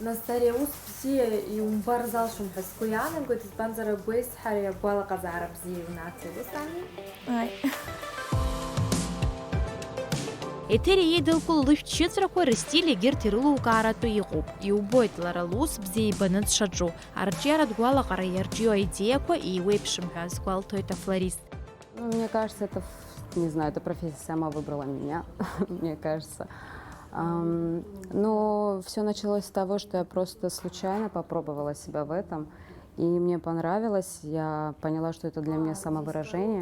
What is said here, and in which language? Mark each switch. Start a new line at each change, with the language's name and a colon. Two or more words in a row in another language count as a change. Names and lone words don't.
Abkhazian: Нас ари аус бзиа иумбар залшом ҳәа сгәы иаанагоит, избанзар агәеизҳара агәалаҟазаара бзиа иунаҭоит, ус ами? Ай. Етери еидылкәало лышәҭшьыҵәрақәа рыстиль егьырҭ ирылукааратәы иҟоуп. Иубоит лара лус бзиа ибаны дшаҿу. Арҿиаратә гәалаҟара иарҿио аидеиақәа иеиуеиԥшым ҳәа азгәалҭоит афлорист.
Russian: Мне кажется, это, не знаю, эта профессия сама выбрала меня, мне кажется. Но все началось с того, что я просто случайно попробовала себя в этом. И мне понравилось, я поняла, что это для меня самовыражение.